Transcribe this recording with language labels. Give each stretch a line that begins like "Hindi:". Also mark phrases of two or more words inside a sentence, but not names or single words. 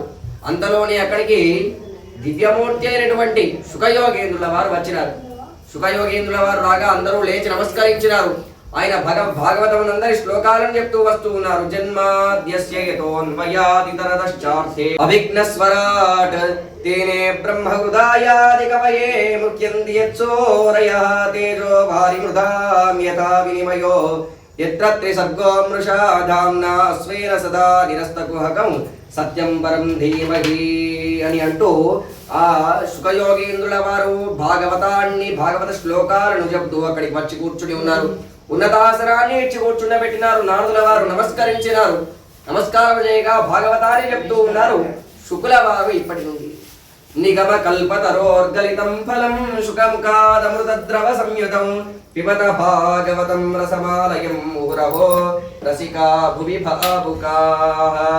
Telugu: అంతలోనే అక్కడికి దివ్యమూర్తి అయినటువంటి సుఖయోగేంద్రుల వారు వచ్చినారు. సుఖయోగేంద్రుల వారు రాగా అందరూ లేచి నమస్కరించినారు. ఆయన భాగవతమునందరి శ్లోకాలను చెప్తూ వస్తూ ఉన్నారు.
Sanskrit: జన్మాద్యస్య యతోన్వయాదితరదశ్చార్థే అవిఘ్నస్వరాట్ तेने ब्रह्महृदायादिकवये मुह्यन्ति यत्सूरयः तेजो भारिमृधां यथा विनिमयो यत्र त्रिसर्गो मृषा धाम्ना स्वेन सदा निरस्तकुहकं సత్యం పరం ధీమహి
Telugu: అని అంటూ ఆ శుకయోగీంద్రుల వారు భాగవత శ్లోకాలను చెబుతూ అక్కడికి వచ్చి కూర్చుని ఉన్నారు. ఉన్నతాసనాన్ని ఇచ్చి కూర్చుండబెట్టినారు. నారదుల వారు నమస్కరించినారు. నమస్కారం చేయగా భాగవతాన్ని చెప్తూ ఉన్నారు. శుకుల వారు ఇప్పటి నుండి
Sanskrit: నిగమ కల్పతరోర్గలితం ఫలం శుకముఖాదమృతద్రవ సంయుతం పిబత భాగవతం రసమాలయం ముహురహో రసికా భువి భావుకాః.